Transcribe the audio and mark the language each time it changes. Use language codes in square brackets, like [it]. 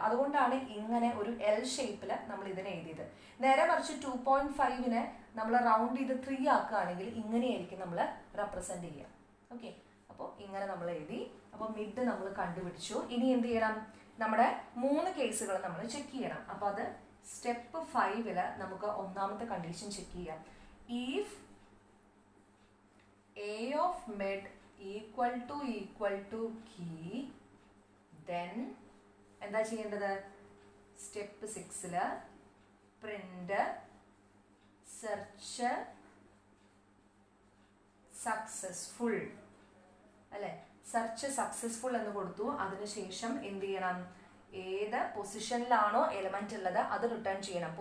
[ml] അതുകൊണ്ടാണ് ഇങ്ങനെ ഒരു L ഷേപ്പിൽ നമ്മൾ ഇതിനെ എഴുതിയത്. നേരെ മറിച്ച് 2.5നെ നമ്മൾ റൗണ്ട് ചെയ്ത് 3 ആക്കുകയാണെങ്കിൽ ഇങ്ങനെയായിരിക്കും നമ്മൾ റെപ്രസെന്റ് ചെയ്യുക. ഓക്കെ. അപ്പോൾ ഇങ്ങനെ നമ്മൾ എഴുതി. അപ്പോൾ മിഡ് നമ്മൾ കണ്ടുപിടിച്ചു. ഇനി എന്ത് ചെയ്യണം? നമ്മുടെ 3 കേസുകൾ നമ്മൾ ചെക്ക് ചെയ്യണം. അപ്പോൾ അത് സ്റ്റെപ്പ് 5 നമുക്ക് 1ാമത്തെ കണ്ടീഷൻ ചെക്ക് ചെയ്യാം. [en] if A of mid equal to key, then [ml] എന്താ ചെയ്യേണ്ടത്? [en] step 6 print search successful [ml] അല്ലെ. സെർച്ച് സക്സസ്ഫുൾ എന്ന് കൊടുത്തു. അതിനുശേഷം എന്ത് ചെയ്യണം? ഏത് പൊസിഷനിലാണോ എലമെന്റ് ഉള്ളത് അത് റിട്ടേൺ ചെയ്യണം.